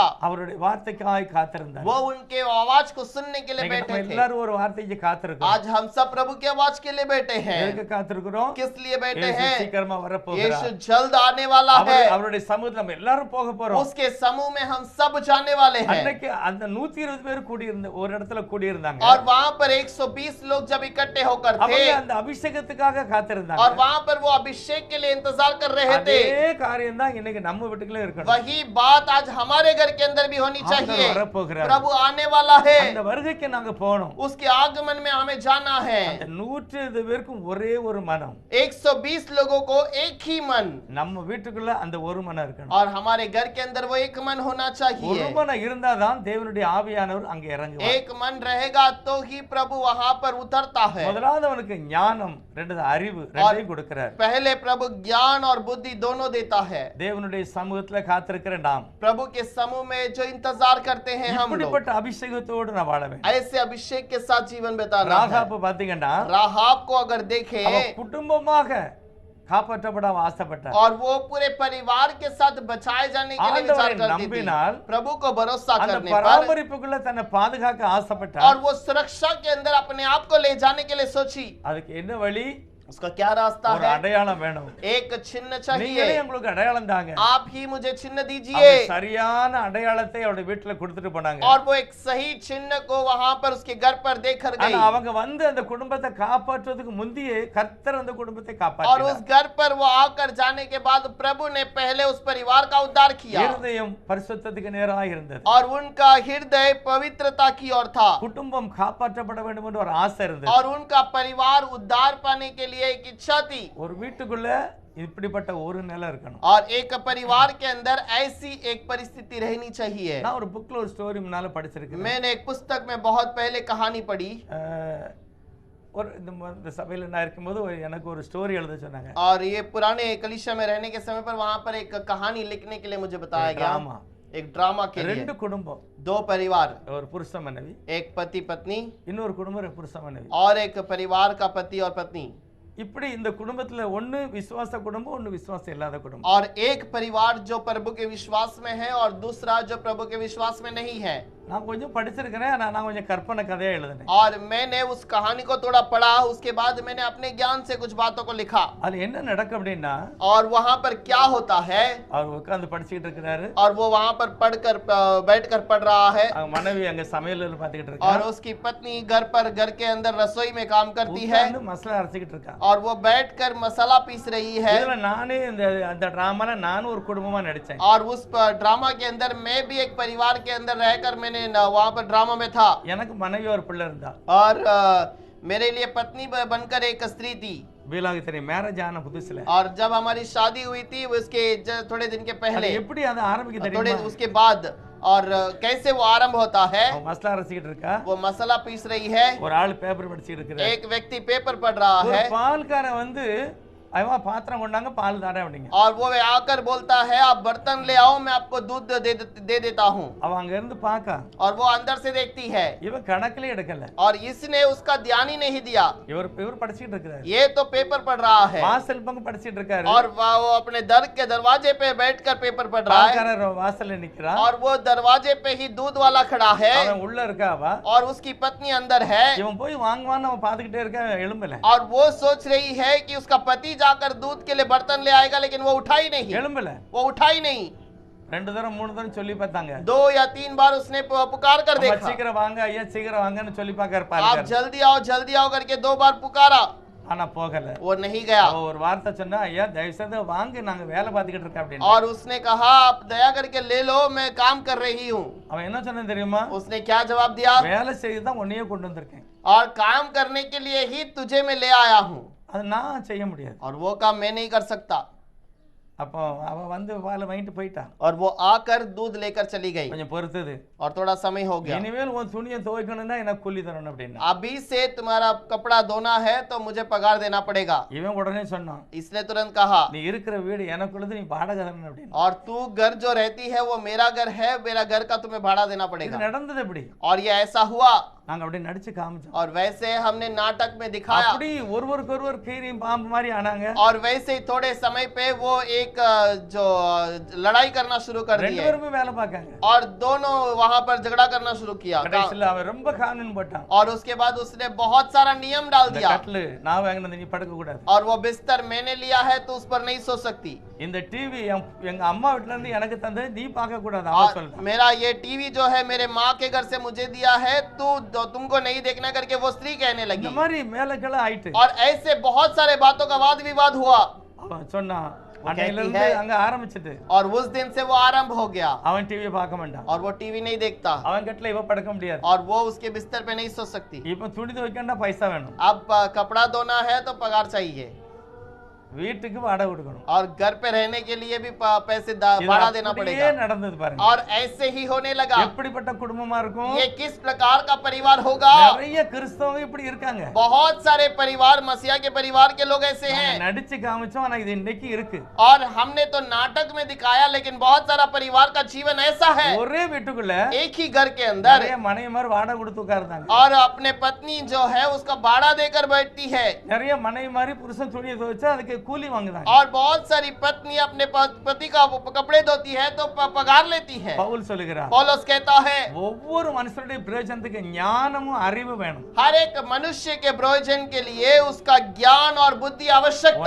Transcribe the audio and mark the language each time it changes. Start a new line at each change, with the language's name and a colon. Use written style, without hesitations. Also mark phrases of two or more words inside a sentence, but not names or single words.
Tamil: அவருடைய வார்த்தைக்காய் காத்திருந்தார்.
Hindi: वो उनके आवाज को सुनने के लिए
Tamil: இன்னைக்கு
Hindi: बैठे
Tamil: நம்ம
Hindi: थे।
Tamil: எல்லாரும் ஒரு வார்த்தைக்கு காத்திருக்கோம்.
Hindi: आज हम सब प्रभु की आवाज के लिए बैठे हैं।
Tamil: எதுக்கு காத்திருக்கிறோம்?
Hindi: किस लिए बैठे
Tamil: இயேசு
Hindi: हैं?
Tamil: சீக்கிரமா
Hindi: यीशु
Tamil: வரப்போகிறார்.
Hindi: जल्द आने वाला है।
Tamil: அவருடைய சமூகத்துல நம்ம எல்லாரும் போக போறோம்.
Hindi: उसके समूह में हम सब जाने वाले हैं।
Tamil: அன்னைக்கு அந்த 120 பேர் கூடி இருந்த ஒரு இடத்துல கூடி இருந்தாங்க.
Hindi: और वहां पर 120 लोग जब इकट्ठे होकर थे,
Tamil: அவங்க அந்த அபிஷேகத்துக்காக காத்திருந்தாங்க.
Hindi: और वहां पर वो अभिषेक के लिए इंतजार कर रहे थे।
Tamil: அதே காரியம் தான் இன்னைக்கு நம்ம வீட்டுக்குள்ள இருக்கணும்.
Hindi: वही बात आज हमारे घर के अंदर भी होनी चाहिए।
Tamil: ஆண்டவர் வரப்போகிறார்.
Hindi: प्रभु आने वाला है।
Tamil: அந்த வருகைக்கு நாங்க போகணும்.
Hindi: उसके आगमन में हमें जाना है।
Tamil: அந்த 120 பேருக்கும் ஒரே ஒரு மனம்.
Hindi: 120 लोगों को एक ही मन,
Tamil: நம்ம வீட்டுக்குள்ள அந்த ஒரு மனம் இருக்கணும்.
Hindi: और हमारे घर के अंदर वो एक मन होना
Tamil: ஒரு
Hindi: चाहिए।
Tamil: மனம் இருந்தாதான் தேவனுடைய ஆவியானவர் அங்க இறங்குவார்.
Hindi: एक मन रहेगा तो ही प्रभु वहां पर उतरता है।
Tamil: முதலாவது அவனுக்கு ஞானம், ரெண்டாவது அறிவு, ரெண்டையும் கொடுக்கிறார்.
Hindi: पहले प्रभु ज्ञान और बुद्धि दोनों देता है।
Tamil: தேவனுடைய சமூகத்துல காத்திருக்கிற நாம்
Hindi: प्रभु के समूह में जो इंतजार करते हैं हम लोग,
Tamil: இப்படிப்பட்ட அபிஷேகத்தோடு நான் வாழ வேண்டும்.
Hindi: ऐसे अभिषेक के साथ जीवन बिताना है।
Tamil: ராகாப் பாத்தீங்கன்னா
Hindi: राहाब को अगर देखें,
Tamil: அவ குடும்பமாக காப்பாற்றப்பட ஆசைப்பட்டார்.
Hindi: और वो पूरे परिवार के साथ बचाए जाने के लिए विचार
Tamil: ஆண்டவரை
Hindi: करती थी।
Tamil: நம்பினால்
Hindi: प्रभु को भरोसा
Tamil: அந்த
Hindi: करने पर,
Tamil: பராமரிப்புக்குள்ள தன்னை பாதுகாக்க ஆசைப்பட்டார்.
Hindi: और वो सुरक्षा के अंदर अपने आप को ले जाने के लिए सोची।
Tamil: அதுக்கு என்ன வழி?
Hindi: उसका क्या रास्ता
Tamil: ஒரு
Hindi: है?
Tamil: அடையாளம் வேணும்.
Hindi: एक चिन्ह
Tamil: நீங்களே
Hindi: चाहिए।
Tamil: உங்களுக்கு அடையாளம் தாங்க.
Hindi: आप ही मुझे चिन्ह
Tamil: அவங்க
Hindi: दीजिए।
Tamil: சரியான அடையாளத்தை அவருடைய வீட்டுல கொடுத்துட்டு போனாங்க.
Hindi: और वो एक सही चिन्ह को वहां पर उसके घर पर देकर
Tamil: ஆனா
Hindi: गई।
Tamil: அவங்க வந்து அந்த குடும்பத்தை காப்பாற்றுவதற்கு முந்தையே கர்த்தர் அந்த குடும்பத்தை
Hindi: और
Tamil: காப்பாற்றினார்.
Hindi: उस घर पर वो आकर जाने के बाद प्रभु ने पहले उस परिवार का उद्धार किया।
Tamil: இருதயம் பரிசுத்தத்துக்கு நேராக இருந்தது.
Hindi: और उनका हृदय पवित्रता की ओर था।
Tamil: குடும்பம் காப்பாற்றப்பட வேண்டும் என்று ஒரு ஆசை இருந்தது.
Hindi: और उनका परिवार उद्धार पाने के लिए एक इच्छा थी।
Tamil: ஒரு வீட்டுக்குள்ள இப்படிப்பட்ட ஒரு நிலை இருக்கணும்.
Hindi: और एक परिवार के अंदर ऐसी एक परिस्थिति रहनी चाहिए।
Tamil: நான் ஒரு புக்ல ஒரு ஸ்டோரி முன்னால படிச்சிருக்கேன்.
Hindi: मैंने एक पुस्तक में बहुत पहले कहानी पढ़ी।
Tamil: ஒரு இந்த சபையில நான் இருக்கும்போது எனக்கு ஒரு ஸ்டோரி எழுத சொன்னாங்க.
Hindi: और ये पुराने कलीसिया में रहने के समय पर वहां पर एक कहानी लिखने के लिए मुझे बताया गया। ड्रामा, एक ड्रामा के लिए
Tamil: ரெண்டு குடும்பம்,
Hindi: 2 परिवार,
Tamil: ஒரு புருஷ மனைவி,
Hindi: एक पति पत्नी,
Tamil: இன்னொரு குடும்பம் ஒரு புருஷ மனைவி.
Hindi: और एक परिवार का पति और पत्नी।
Tamil: இப்படி இந்த குடும்பத்துல ஒன்னு விசுவாச குடும்பம், ஒன்னு விசுவாசம் இல்லாத குடும்பம்.
Hindi: और एक परिवार जो प्रभु के विश्वास में है और दूसरा जो प्रभु के विश्वास में नहीं है।
Tamil: நான் கொஞ்சம் படிச்சிருக்கிறேன், நான் கொஞ்சம் கற்பனை கதையா எழுதினேன்.
Hindi: और मैंने उस कहानी को थोड़ा पढ़ा, उसके बाद मैंने अपने ज्ञान से कुछ बातों को लिखा।
Tamil: அது என்ன நடக்கும் அப்படின்னா,
Hindi: और वहां पर क्या होता है,
Tamil: அவர் உட்கார்ந்து படிச்சிட்டு இருக்காரு.
Hindi: और वो वहां पर बैठकर पढ़ रहा है।
Tamil: அவங்க மனைவி அங்க சமையல் பார்த்துக்கிட்டு
Hindi: और
Tamil: இருக்கா.
Hindi: उसकी पत्नी घर के अंदर रसोई में काम करती है।
Tamil: உட்கார்ந்து மசாலா அரைச்சிட்டு இருக்கா.
Hindi: और वो बैठकर मसाला पीस रही है
Tamil: இதுல நானே அந்த டிராமால நானும் ஒரு குடும்பமா நடிச்சேன்.
Hindi: और उस ड्रामा के अंदर मैं भी एक परिवार के अंदर रहकर मैंने वहां पर ड्रामा में था
Tamil: எனக்கு மனைவி ஒரு பிள்ளை இருந்தா.
Hindi: और मेरे लिए पत्नी बनकर एक स्त्री थी
Tamil: வீலாக தெரியும் மேரேஜ் ஆன புதுசுல.
Hindi: और जब हमारी शादी हुई थी उसके थोड़े दिन के
Tamil: அது
Hindi: पहले
Tamil: எப்படி அது ஆரம்பிக்க
Hindi: थोड़े
Tamil: தெரியுமா?
Hindi: उसके बाद और कैसे वो आरंभ होता है
Tamil: அவன் மசாலா அரைச்சிட்டு இருக்கா.
Hindi: वो मसाला पीस रही है
Tamil: ஒரு ஆள் பேப்பர் படிச்சிட்டு இருக்கிறார்.
Hindi: एक व्यक्ति पेपर पढ़ रहा
Tamil: ஒரு
Hindi: है
Tamil: பால்காரன் வந்து அவன் பாத்திரம் கொண்டாங்க பால் தாரேன் அப்படிங்க.
Hindi: और वो आकर बोलता है आप बर्तन ले आओ मैं आपको दूध दे देता हूँ
Tamil: அவன் அங்க இருந்து பாக்கா.
Hindi: और वो अंदर से देखती है
Tamil: இவன் கணக்கிலே எடுக்கல.
Hindi: और इसने उसका ध्यान ही नहीं दिया
Tamil: இவர் படிச்சிட்டு இருக்கிறார்.
Hindi: ये तो पेपर पढ़ रहा है
Tamil: வாசல் பக்கம் படிச்சிட்டு இருக்காரு.
Hindi: और वो अपने दर के दरवाजे पे बैठकर पेपर पढ़ रहा है
Tamil: பால்காரர் வாசல்ல நிக்கிறான்.
Hindi: और वो दरवाजे पे ही दूध वाला खड़ा है
Tamil: அவன் உள்ள இருக்காவா.
Hindi: और उसकी पत्नी अंदर है
Tamil: இவன் போய் வாங்குவான்னு அவன் பாத்துக்கிட்டே இருக்கான் எழும்பல.
Hindi: और वो सोच रही है कि उसका पति जाकर दूध के लिए बर्तन ले आएगा लेकिन वो उठा ही नहीं
Tamil: எழும்பல.
Hindi: वो उठा ही नहीं
Tamil: ரெண்டு தரம் மூணு தரம் சொல்லி பார்த்தாங்க.
Hindi: 2 या 3 बार उसने पुकार कर
Tamil: அம்மா
Hindi: देखा
Tamil: சீக்கிரம் வாங்க ஐயா சீக்கிரம் வாங்கன்னு சொல்லி பார்க்கற
Hindi: आप
Tamil: பால்காரர்.
Hindi: जल्दी आओ करके 2 बार पुकारा
Tamil: ஆனா போகல.
Hindi: वो नहीं गया
Tamil: அவன் ஒரு வார்த்தை சொன்னா ஐயா தயவு செய்து வாங்க நாங்க வேலை பார்த்துக்கிட்டு இருக்கோம் அப்படின்னு.
Hindi: और उसने कहा आप दया करके ले लो मैं काम कर रही हूँ
Tamil: அவன் என்ன சொன்னான் தெரியுமா?
Hindi: उसने क्या जवाब दिया
Tamil: வேலை செய்து தான் உன்னையே கொண்டு வந்திருக்கேன்.
Hindi: और काम करने के लिए ही तुझे मैं ले आया हूँ
Tamil: அது நான் செய்ய முடியாது.
Hindi: और वो काम मैं नहीं कर सकता
Tamil: அப்போ அவன் வந்து பாலை வாங்கிட்டு போயிட்டான்.
Hindi: और वो आकर दूध लेकर चली गई
Tamil: கொஞ்சம் பொறுத்தது.
Hindi: और थोड़ा समय हो गया
Tamil: இனிமேல் உன் துணியை துவைக்கணும்னா எனக்கு கூலி தரணும் அப்படின்னா.
Hindi: अभी से तुम्हारा कपड़ा धोना है तो मुझे पगार देना पड़ेगा
Tamil: இவன் உடனே சொன்னான்
Hindi: इसने तुरंत कहा
Tamil: நீ இருக்கிற வீடு எனக்குள்ளது நீ வாடகை தரணும் அப்படின்னு.
Hindi: और तू घर जो रहती है वो मेरा घर है मेरा घर का तुम्हें भाड़ा देना
Tamil: இது
Hindi: पड़ेगा
Tamil: நடந்தது எப்படி?
Hindi: और ये ऐसा हुआ
Tamil: நாங்க அப்படியே நடிச்சு காமிச்சோம்.
Hindi: और वैसे हमने नाटक में दिखाया
Tamil: அப்படி ஒருவருக்கு ஒருவர் கீரியும் பாம்பு மாதிரி ஆனாங்க.
Hindi: और वैसे ही थोड़े समय पे वो एक जो लड़ाई करना शुरू कर
Tamil: ரெண்டு
Hindi: दिए
Tamil: பேருமே வேலை பார்க்காங்க.
Hindi: और दोनों वहां पर झगड़ा करना शुरू किया
Tamil: கடைசில அவன் ரொம்ப கானூன் போட்டான்.
Hindi: और उसके बाद उसने बहुत सारा नियम डाल
Tamil: இந்த
Hindi: दिया
Tamil: கட்டிலு நான் வாங்கினது நீ படுக்க கூடாது.
Hindi: और वो बिस्तर मैंने लिया है तो उस पर नहीं सो सकती
Tamil: இந்த டிவி எங்க அம்மா வீட்ல இருந்து எனக்கு தந்தது நீ பார்க்க கூடாது அவ
Hindi: और
Tamil: சொல்றான்.
Hindi: मेरा ये टीवी जो है मेरे माँ के घर से मुझे दिया है तुमको नहीं देखना करके वो स्त्री कहने
Tamil: இந்த
Hindi: लगी
Tamil: மாதிரி மேலக்கெல ஆயிட்டு
Hindi: और ऐसे बहुत सारे बातों का वाद विवाद हुआ
Tamil: அவன் சொன்னான்
Hindi: वो
Tamil: அன்னையில
Hindi: कहती
Tamil: இருந்து
Hindi: है-
Tamil: அங்க ஆரம்பிச்சிட்டு
Hindi: और उस दिन से वो आरंभ हो गया
Tamil: அவன் டிவி பார்க்க மாட்டான்.
Hindi: और वो टीवी नहीं देखता
Tamil: அவன் கட்டில இவ படுக்க முடியாது.
Hindi: और वो उसके बिस्तर पे नहीं सो सकती
Tamil: இப்ப துணி துவைக்கண்டா பைசா வேணும்.
Hindi: अब कपड़ा धोना है तो पगार चाहिए
Tamil: வீட்டுக்கு வாடகை கொடுக்கணும்.
Hindi: और घर पे रहने के लिए भी पैसे
Tamil: இது
Hindi: भाड़ा देना
Tamil: அப்படியே
Hindi: पड़ेगा
Tamil: நடந்தது பாருங்க.
Hindi: और ऐसे ही होने लगा
Tamil: எப்படிப்பட்ட குடும்பமா இருக்கும்?
Hindi: ये किस प्रकार का परिवार होगा
Tamil: நிறைய கிறிஸ்தவங்க இப்படி இருக்காங்க.
Hindi: बहुत सारे परिवार मसीहा के परिवार के लोग ऐसे
Tamil: நாங்க
Hindi: हैं
Tamil: நடிச்சு காமிச்சோம் ஆனா இது இன்னைக்கு இருக்கு.
Hindi: और हमने तो नाटक में दिखाया लेकिन बहुत सारा परिवार का जीवन ऐसा है
Tamil: ஒரே வீட்டுக்குள்ள
Hindi: एक ही घर के अंदर
Tamil: நிறைய மனைவிமார் வாடகை கொடுத்து உட்கார்ந்தாங்க.
Hindi: और अपने पत्नी जो है उसका भाड़ा देकर बैठती है
Tamil: நிறைய மனைவிமாரி புருஷன் துணியை துவைச்சா அதுக்கு கூலி வாங்குறாங்க.
Hindi: और बहुत सारी पत्नी अपने पति का कपड़े धोती है तो पगार लेती है
Tamil: பவுல் சொல்லுகிறார்
Hindi: पौलुस कहता है
Tamil: ஒவ்வொரு மனுஷனுடைய பிரயோஜனத்துக்கு ஞானமும் அறிவு வேணும்.
Hindi: हर एक मनुष्य के प्रयोजन के लिए उसका ज्ञान और बुद्धि आवश्यकता